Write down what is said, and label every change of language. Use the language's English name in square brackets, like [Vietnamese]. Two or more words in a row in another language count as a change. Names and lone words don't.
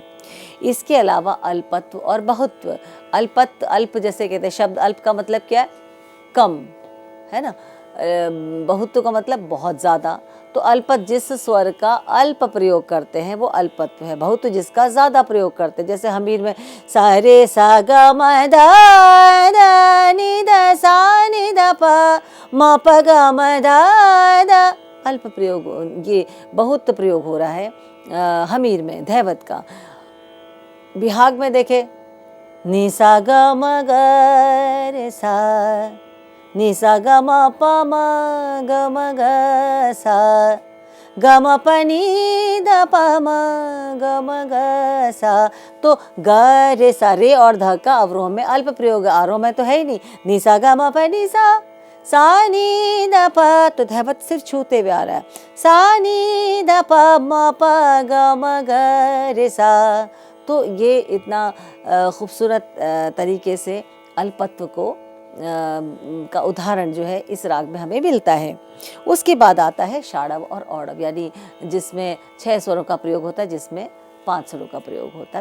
[Hindi] इसके अलावा अल्पत्व और बहुत्व। अल्पत्व, अल्प जैसे कहते हैं, शब्द अल्प का मतलब क्या है? कम, है ना। बहुत्व का मतलब बहुत ज़्यादा। तो अल्पत जिस स्वर का अल्प प्रयोग करते हैं वो अल्पत्व है। बहुत्व जिसका ज़्यादा प्रयोग करते हैं, जैसे हमीर में सा रे सा ग म ध नि ध सा नि ध प म प ग म ध द, अल्प प्रयोग, ये बहुत प्रयोग हो रहा है हमीर में, धैवत का। बिहाग में देखे नि सा ग म ग रे सा, नि सा ग म प म ग म ग सा, ग म प नि ध प म ग म ग सा। तो ग रे सा, रे और ध का अवरोह में अल्प प्रयोग, आरोह में तो है ही नहीं। नि सा ग म प नि सा नि ध प, तो धैवत सिर्फ छूते हुए आ रहा है। सा नि ध प म प ग म ग रे सा। तो ये इतना खूबसूरत तरीके से अल्पत्व को का उदाहरण जो है इस राग में हमें मिलता है। उसके बाद आता है षाडव और औडव, यानी जिसमें 6 स्वरों का प्रयोग होता है, जिसमें 5 स्वरों का प्रयोग होता है।